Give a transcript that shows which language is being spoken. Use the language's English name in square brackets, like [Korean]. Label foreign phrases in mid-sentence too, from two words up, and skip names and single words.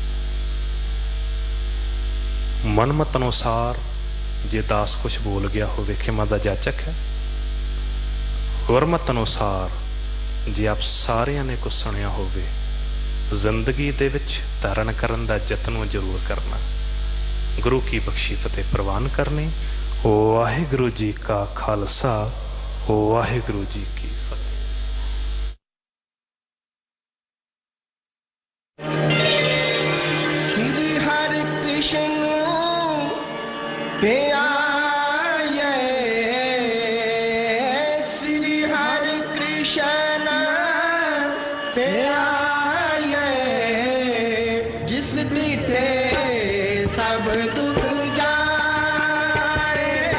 [Punjabi] ਮਨਮਤ ਅਨੁਸਾਰ ਜੇ ਦਾਸ ਕੁਛ ਬੋਲ ਗਿਆ ਹੋਵੇ ਖਿਮਾ ਦਾ ਜਾਚਕ ਹੈ। ਗੁਰਮਤ ਅਨੁਸਾਰ ਜੇ ਆਪ ਸਾਰਿਆਂ ਨੇ ਕੁਛ ਸੁਣਿਆ ਹੋਵੇ, ਜ਼ਿੰਦਗੀ ਦੇ ਵਿਚ ਧਾਰਨ ਕਰਨ ਦਾ ਯਤਨ ਜ਼ਰੂਰ ਕਰਨਾ। ਗੁਰੂ ਕੀ ਬਖ਼ਸ਼ੀ ਫ਼ਤਿਹ ਪਰਵਾਨ ਕਰਨੀ। ਵਾਹਿਗੁਰੂ ਜੀ ਕਾ ਖ਼ਾਲਸਾ, ਵਾਹਿਗੁਰੂ ਜੀ ਕੀ ਫ਼ਤਿਹ। ਸ੍ਰੀ ਹਰਿ ਕ੍ਰਿਸ਼ਨ ਪੇ ਆਏ, ਸ੍ਰੀ ਹਰਿ ਕ੍ਰਿਸ਼ਨ ਪੇ ਆਏ, ਜਿਸ ਡੀਠੇ ਸਭ ਦੁਖ ਜਾਏ।